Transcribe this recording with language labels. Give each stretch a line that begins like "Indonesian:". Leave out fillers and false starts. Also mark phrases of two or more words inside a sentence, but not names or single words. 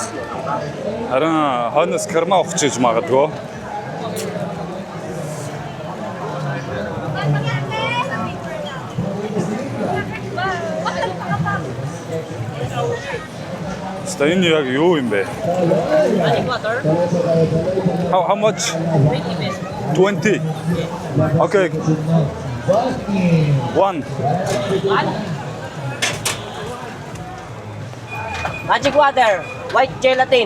Mongolian: Харин хойноос карма ухчихж магадгүй. Энэ яг юу юм бэ?
English: Magic water. How much? 20. Okay. One. Magic water. White gelatin.